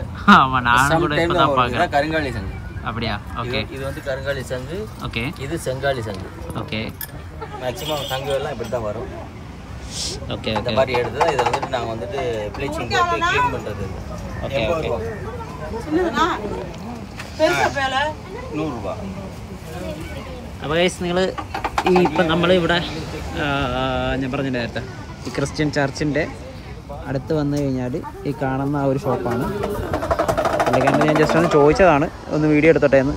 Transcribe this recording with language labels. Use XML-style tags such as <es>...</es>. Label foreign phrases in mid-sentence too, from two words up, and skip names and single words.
<ta>ஆமாம், நான் கூட பார்க்குறேன். கருங்காலி சங்கு. அப்படியா? ஓகே. இது வந்து கருங்காலி சங்கு. ஓகே. இது செங்காலி சங்கு. ஓகே. மேக்ஸிமம் சங்கு எல்லாம் இப்படி தான் வரும். ஓகே. இந்த மாதிரி எடுத்து இதை வந்துட்டு நாங்கள் வந்துட்டு ப்ளீச்சிங் போட்டு க்ளீன் பண்ணுறது.</ta> <en>okay okay. 100 രൂപ.</en> <ml>അപ്പോൾ ഗൈസ് നിങ്ങൾ ഈ ഇപ്പം നമ്മളിവിടെ ഞാൻ പറഞ്ഞ നേരത്തെ ഈ</ml> <en>Christian church</en> <ml>അടുത്ത് വന്നു കഴിഞ്ഞാൽ ഈ കാണുന്ന ആ ഒരു ഷോപ്പാണ്. പുള്ളിക്കാരൻ ഞാൻ ജസ്റ്റ് ഒന്ന് ചോദിച്ചതാണ്, ഒന്ന് വീഡിയോ എടുത്തോട്ടെ എന്ന്.</ml>